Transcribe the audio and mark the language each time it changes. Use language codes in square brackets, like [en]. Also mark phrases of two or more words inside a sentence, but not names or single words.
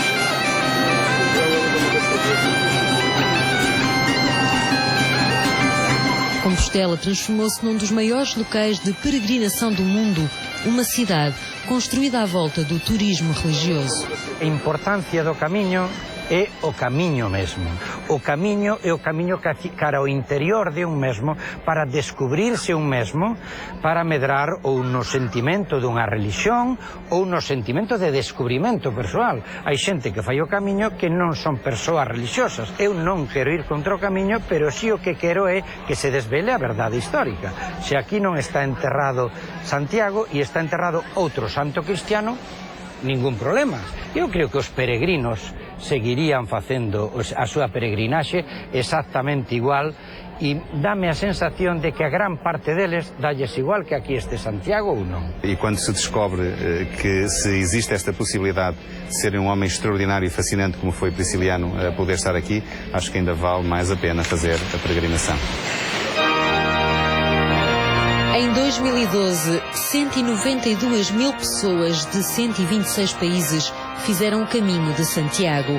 [pt] Compostela transformou-se num dos maiores locais de peregrinação do mundo, uma cidade construída à volta do turismo religioso. A importância do caminho é o camiño mesmo. [gl] O camiño é o camiño cara ao interior de un mesmo, para descubrirse un mesmo, para medrar ou no sentimento dunha religión ou no sentimento de descubrimento persoal. Hai xente que fai o camiño que non son persoas religiosas. Eu non quero ir contra o camiño, pero si o que quero é que se desvele a verdade histórica. Se aquí non está enterrado Santiago e está enterrado outro santo cristiano, ningún problema. Eu creo que os peregrinos seguirían facendo a súa peregrinaxe exactamente igual, e dame a sensación de que a gran parte deles dalles igual que aquí este Santiago ou non. [pt] E quando se descobre que se existe esta possibilidade de ser um homem extraordinário e fascinante como foi Prisciliano a poder estar aqui, acho que ainda vale mais a pena fazer a peregrinação. Em 2012, 192 mil pessoas de 126 países fizeram o caminho de Santiago.